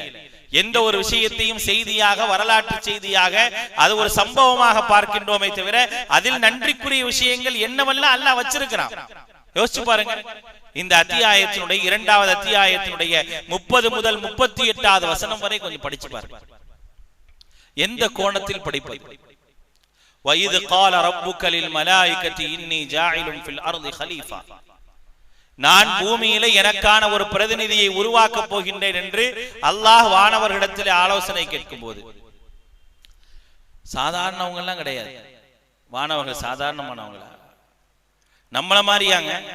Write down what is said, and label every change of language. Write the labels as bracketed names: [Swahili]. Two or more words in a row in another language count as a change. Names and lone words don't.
[Tamil] எந்த ஒரு விஷயத்தையும் செய்தியாக, வரலாற்று செய்தியாக, அது ஒரு சம்பவமாக பார்க்கின்றோமே தவிர அதில் நன்றிக்குரிய விஷயங்கள் என்னவெல்லாம் அல்லாஹ் வச்சிருக்கிறான். யோசிச்சு பாருங்க. இந்த அத்தியாயத்தினுடைய 2வது அத்தியாயத்தினுடைய 30 முதல் 38வது வசனம் வரை கொஞ்சம் படிச்சு பாருங்க. எந்த கோணத்தில் படிப்பது? [Arabic] وَإِذْ قَالَ رَبُّكَ لِلْمَلَائِكَةِ إِنِّي جَاعِلٌ فِي الْأَرْضِ خَلِيفَةً, [Tamil] நான் பூமியிலே எனக்கான ஒரு பிரதிநிதியை உருவாக்கப் போகின்றேன் என்று அல்லாஹ் வானவர்களிடத்தில் ஆலோசனை கேட்கும் போது, சாதாரணவங்க எல்லாம் கிடையாது, வானவர்கள் சாதாரணமானவங்களா? நம்மள மாதிரியாங்க.